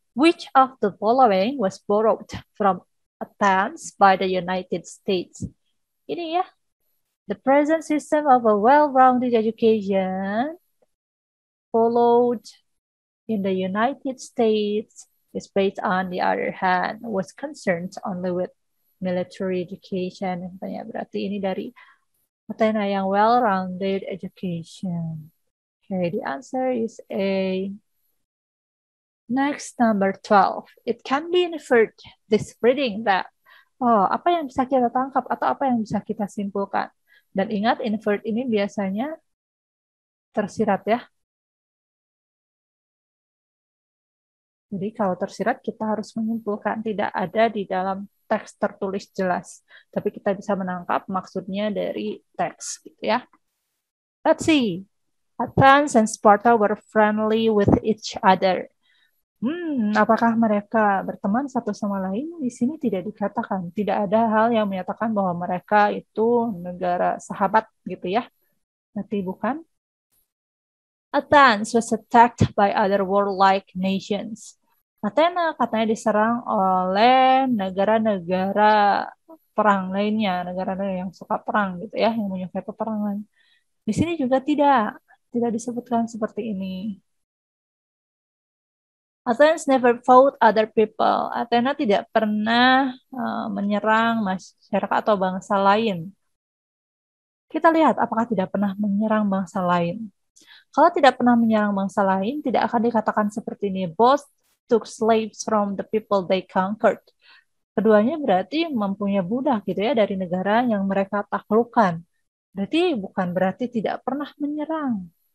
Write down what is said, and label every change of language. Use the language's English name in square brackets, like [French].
[English] Which of the following was borrowed from Athens by the United States? [Indonesian] Ini ya. [English] The present system of a well-rounded education followed in the United States is based on the other hand was concerned only with military education. [Indonesian] Berarti ini dari Athena yang [English] well-rounded education. Okay, the answer is A. Next, number 12. It can be inferred this reading that [Indonesian] apa yang bisa kita tangkap atau apa yang bisa kita simpulkan. Dan ingat, inferred ini biasanya tersirat ya. Jadi kalau tersirat kita harus menyimpulkan, tidak ada di dalam teks tertulis jelas. Tapi kita bisa menangkap maksudnya dari teks gitu ya. [English] Let's see. Athens and Sparta were friendly with each other. [Indonesian] Apakah mereka berteman satu sama lain? Di sini tidak dikatakan. Tidak ada hal yang menyatakan bahwa mereka itu negara sahabat gitu ya. Berarti bukan. [English] Athens was attacked by other warlike nations. [Indonesian] Athena katanya diserang oleh negara-negara perang lainnya, negara-negara yang suka perang gitu ya, yang menyukai peperangan. Di sini juga tidak disebutkan seperti ini. [English] Athens never fought other people. [Indonesian] Athena tidak pernah menyerang masyarakat atau bangsa lain. Kita lihat apakah tidak pernah menyerang bangsa lain. Kalau tidak pernah menyerang bangsa lain, tidak akan dikatakan seperti ini. [English] Both took slaves from the people they conquered. [Indonesian] Keduanya berarti mempunyai budak gitu ya dari negara yang mereka taklukkan. Berarti bukan berarti tidak pernah menyerang.